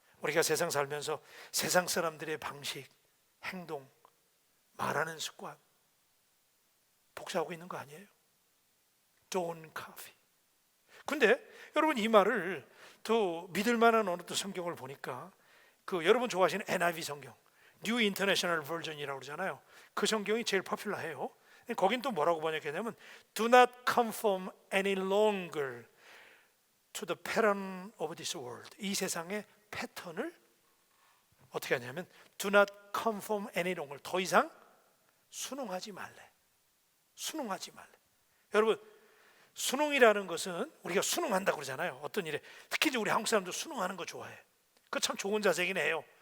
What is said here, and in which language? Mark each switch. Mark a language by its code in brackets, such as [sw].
[ko] 우리가 세상 살면서 세상 사람들의 방식, 행동, 말하는 습관 복사하고 있는 거 아니에요? [en] Don't copy. [ko] 근데 여러분, 이 말을 또 믿을 만한 어느 또 성경을 보니까 여러분 좋아하시는 NIV 성경, New International Version이라고 그러잖아요. 그 성경이 제일 포퓰러해요. 거긴 또 뭐라고 번역했냐면 [en] Do not conform any longer to the pattern of this world. [ko] 이 세상의 패턴을 어떻게 하냐면 [en] Do not conform any longer. [ko] 더 이상 순응하지 말래. 순응하지 말래. 여러분, 순응이라는 것은 우리가 순응한다고 그러잖아요. 어떤 일에 특히 이제 우리 한국 사람들 순응하는 거 좋아해. 그 참 좋은 자세긴 해요.